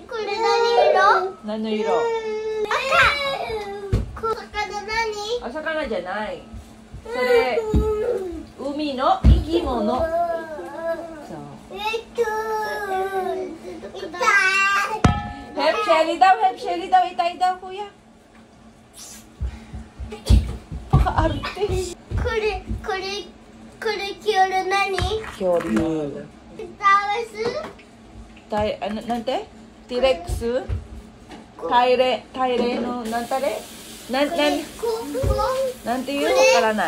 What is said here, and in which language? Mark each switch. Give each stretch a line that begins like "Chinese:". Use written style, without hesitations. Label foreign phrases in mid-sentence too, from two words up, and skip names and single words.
Japanese: これ何色？何の色？赤。お魚じゃない。それ海の生き物。
Filipino: そう。Help Shelly daw, itay daw kuya. Paka-arte.
Japanese: これ恐竜何？恐竜。なんて？ティレックス？タイレのなんたれ？なんていうのわからない。